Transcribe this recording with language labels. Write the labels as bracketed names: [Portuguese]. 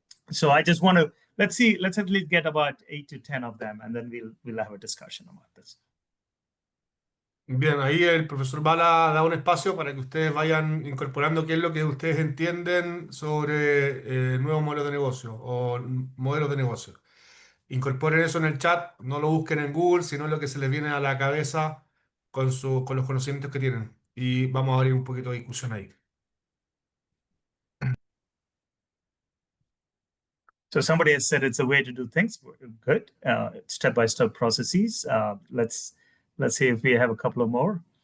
[English] So I just want to, let's at least get about 8 to 10 of them, and then we'll have a discussion about this. [Spanish] Bien, ahí el profesor Bala da un espacio para que ustedes vayan incorporando qué es lo que ustedes entienden sobre el nuevo modelo de negocio o modelos de negocio. Incorporen eso en el chat, no lo busquen en Google, sino lo que se les viene a la cabeza con los conocimientos que tienen. Y vamos a abrir un poquito de discusión ahí. [English] So somebody has said it's a way to do things. Good, step-by-step processes. Let's see if we have a couple of more.